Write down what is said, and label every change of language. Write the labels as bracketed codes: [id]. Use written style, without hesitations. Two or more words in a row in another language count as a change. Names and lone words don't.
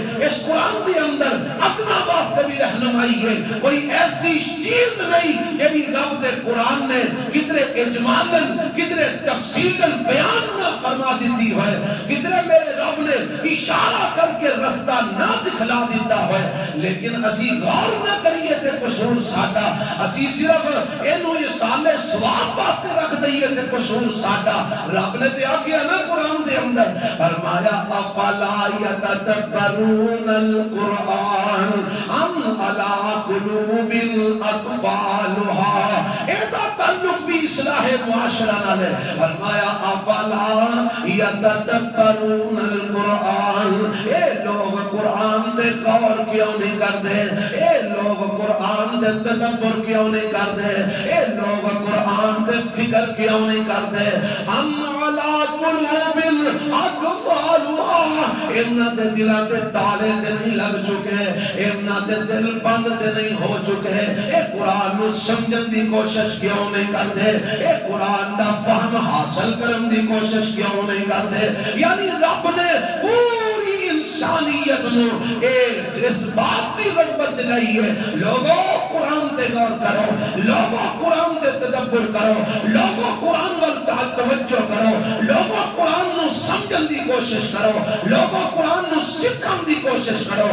[pa] اس قرآن دے اندر ادنا واسطے بھی رہنمائی ہے. کوئی ایسی چیز نہیں یعنی رب دے قرآن نے کتنے اجمالاً کتنے تفصیلاً بیان نہ فرما دیتی ہے. کتنے میرے رب نے اشارہ کر کے رستہ نہ دکھلا دیتا ہے. لیکن اسی غور نہ کریے تے قصور ساڈا. اسی صرف اینو یہ سالے ثواب واسطے رکھ دئیے تے قصور ساڈا. رب نے تے آکھیا نا قرآن دے اندر فرمایا [ar] افلا یتدبرون القرآن ام علی قلوب اقفالها. [pa] ایدہ تعلق بھی اصلاح معاشرہ نال ہے. فرمایا [ar] افلا یتدبرون القرآن، [pa] اے لوگ قرآن دے غور کیوں نہیں کرتے؟ اے لوگ قرآن دے تدبر کیوں نہیں کرتے؟ اے لوگ قرآن دے فکر کیوں نہیں کرتے؟ [ar] ام علی قلوب اقفالها، [pa] انہاں دے دلاں تے تالے تے نہیں لگ چکے، انہاں دے دل بند تے نہیں ہو چکے. اے قرآن نو سمجھن دی کوشش کیوں نہیں کرتے؟ اے قرآن دا فہم حاصل کرن دی کوشش کیوں نہیں کرتے؟ یعنی رب نے پوری انسانیت نو اس بات کی رغبت دلائی ہے، لوگوں قرآن تے غور کرو، لوگوں قرآن تے تدبر کرو، لوگوں قرآن وال توجہ کرو، لوگوں قرآن نو سمجھن دی کوشش کرو، لوگوں قرآن نو سکھن دی کوشش کرو.